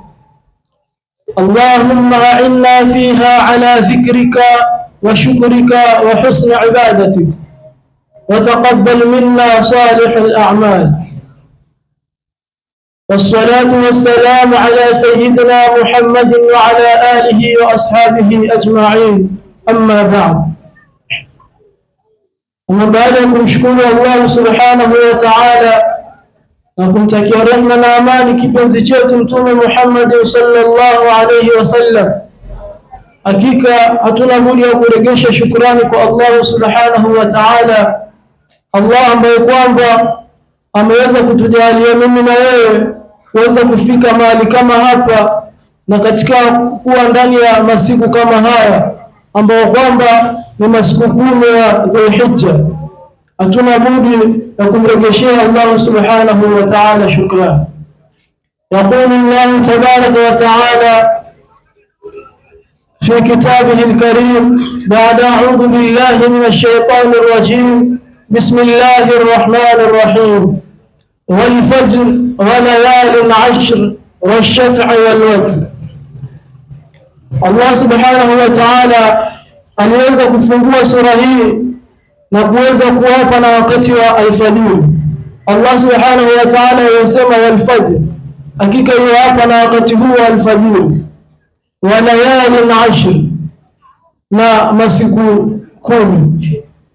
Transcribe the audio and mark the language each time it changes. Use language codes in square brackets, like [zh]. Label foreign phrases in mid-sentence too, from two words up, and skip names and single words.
[ar] اللهم أعنا فيها على ذكرك وشكرك وحسن عبادتك، وتقبل منا صالح الأعمال. والصلاة والسلام على سيدنا محمد وعلى آله وأصحابه أجمعين، أما بعد. [sw] Ama baada ya kumshukuru Allah [ar] سبحانه وتعالى [sw] na kumtakia rehema na amani kipenzi chetu Mtume Muhammad [ar] صلى الله عليه وسلم, [sw] hakika hatuna budi ya kuregesha shukrani kwa Allah [ar] سبحانه وتعالى, [sw] Allah ambaye kwamba ameweza kutujalia mimi na wewe kuweza kufika mahali kama hapa, na katika kuwa ndani ya masiku kama haya ambao kwamba ni masiku 10 ya Dhulhijja, hatuna budi ya kumrejeshea Allah [ar] سبحانه وتعالى [sw] shukrani. [ar] يقول الله تبارك وتعالى في كتابه الكريم بعد أعوذ بالله من الشيطان الرجيم، بسم الله الرحمن الرحيم، والفجر وليال عشر والشفع والوتر. [sw] Allah [ar] سبحانه وتعالى [sw] aliweza kufungua sura hii na kuweza kuwapa na wakati wa alfajiri. Allah [ar] سبحانه وتعالى [sw] yasema [ar] والفجر, [sw] hakika hiyo hapa na wakati huu wa alfajiri, [ar] وليال عشر, [sw] na masiku 10.